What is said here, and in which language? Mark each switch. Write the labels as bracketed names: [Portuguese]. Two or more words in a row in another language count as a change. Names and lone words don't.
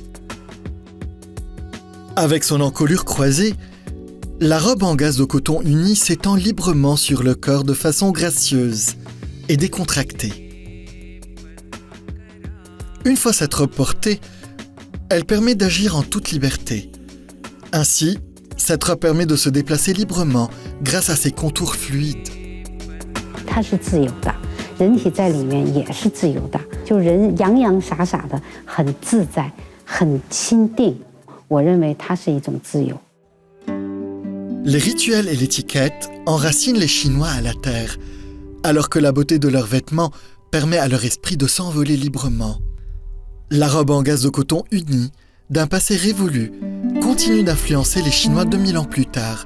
[French] Avec son encolure croisée, la robe en gaze de coton uni s'étend librement sur le corps de façon gracieuse et décontractée. Une fois cette robe portée, elle permet d'agir en toute liberté. Ainsi, cette robe permet de se déplacer librement grâce à ses contours fluides. [Chinese] 它是自由的，人体在里面也是自由的，就人洋洋洒洒的，很自在，很亲定。我认为它是一种自由。 [French] Les rituels et l'étiquette enracinent les Chinois à la terre, alors que la beauté de leurs vêtements permet à leur esprit de s'envoler librement. La robe en gaze de coton unie, d'un passé révolu, continue d'influencer les Chinois 2000 ans plus tard.